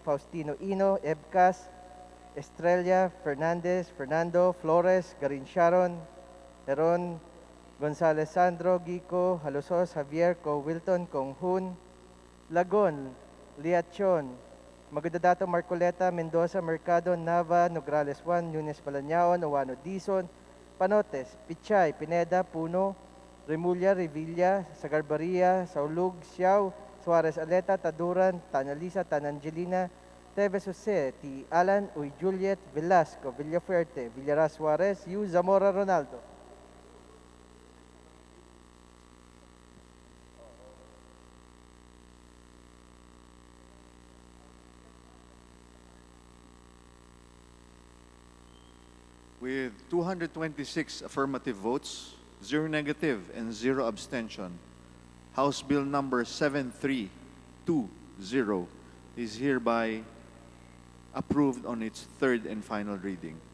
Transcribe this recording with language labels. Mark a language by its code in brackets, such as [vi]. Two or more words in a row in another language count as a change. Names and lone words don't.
[en] Faustino Ino, Ebcas, Estrella, Fernandez, Fernando, Flores, Garin Sharon, Heron, Gonzalez Sandro, Gico, Halosos, Javier, Co. Wilton, Kong Hun, Lagon, Liachon, Magdadato, Marcoleta, Mendoza, Mercado, Nava, Nograles 1, Nunes Palanyao, Owano Dizon, Panotes, Pichay, Pineda, Puno, Remulla, Revilla, Sagarbaria, Saulug, Siao, Suarez Aleta, Taduran, Tanalisa, Tanangelina, Teves Jose, T. Alan, Uy Juliet, Velasco, Villafuerte, Villaras Suarez, Yu Zamora Ronaldo. With 226 affirmative votes, 0 negative, and 0 abstention, House Bill number 7320 is hereby approved on its third and final reading.